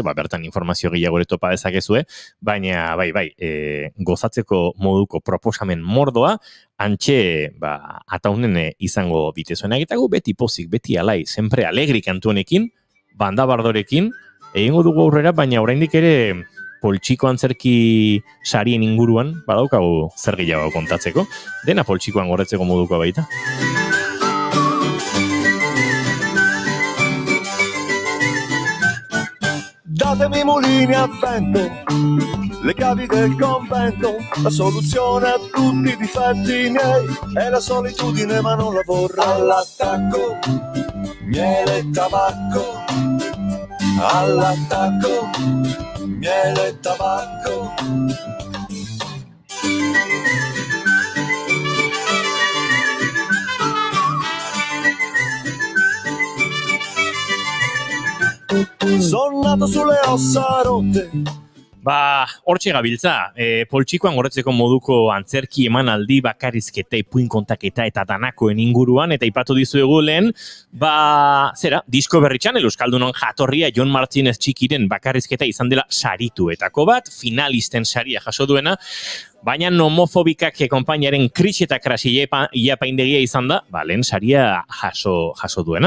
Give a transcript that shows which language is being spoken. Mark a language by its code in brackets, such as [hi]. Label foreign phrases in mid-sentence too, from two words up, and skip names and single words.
[eu] bertan informazio gehiago ere topa dezakezue, baina, gozatzeko moduko proposamen mordoa, antxe, ataunen izango ditezuena egitago, beti pozik, beti alai, [it] sempre alegri [eu] kantu honekin, banda bardorekin, egingo dugu aurrera, baina oraindik ere poltsiko antzerki sarien inguruan, badaukagu zer gehiago kontatzeko, dena poltsikoan gorretzeko moduko baita. [it] Datemi mulini a vento, le chiavi del convento, la soluzione a tutti i difetti miei è la solitudine ma non la vorrei. All'attacco, miele e tabacco, all'attacco, miele e tabacco. Sono nato sulle ossa rotte. [eu] Hortxe gabiltza, poltsikoan gorretzeko moduko antzerki emanaldi bakarrizketa, ipuin kontaketa eta danakoen inguruan, eta ipatu dizuegu lehen, disko berritxan, Euskaldunon jatorria Jon Martínez Txikiren bakarrizketa izan dela sarituetako bat, finalisten saria jaso duena, baina homofobikak konpainiaren kris eta krasi iapaindegia izan da, lehen saria jaso duena.